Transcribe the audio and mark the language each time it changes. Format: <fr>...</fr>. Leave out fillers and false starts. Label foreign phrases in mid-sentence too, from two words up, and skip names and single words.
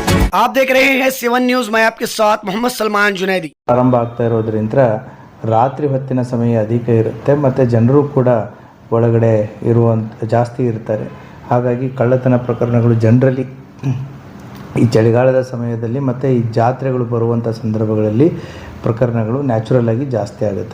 <hi>आप देख रहे हैं 7 न्यूज। मैं आपके साथ मोहम्मद सलमान जुनैदी।</hi> <kn>ಪ್ರಾರಂಭ ಆಗ್ತಾ ಇರೋದ್ರಿಂದ ರಾತ್ರಿ ಹೊತ್ತಿನ ಸಮಯ ಅಧಿಕ ಇರುತ್ತೆ ಮತ್ತು ಜನರು ಕೂಡ ಒಳಗಡೆ ಜಾಸ್ತಿ ಇರ್ತಾರೆ. ಹಾಗಾಗಿ ಕಳ್ಳತನ ಪ್ರಕರಣಗಳು ಜನರಲಿ ಈ ಚಳಿಗಾಲದ ಸಮಯದಲ್ಲಿ ಮತ್ತು ಈ ಜಾತ್ರೆಗಳು ಬರುವಂಥ ಸಂದರ್ಭಗಳಲ್ಲಿ ಪ್ರಕರಣಗಳು ನ್ಯಾಚುರಲ್ ಆಗಿ ಜಾಸ್ತಿ ಆಗುತ್ತೆ.</kn>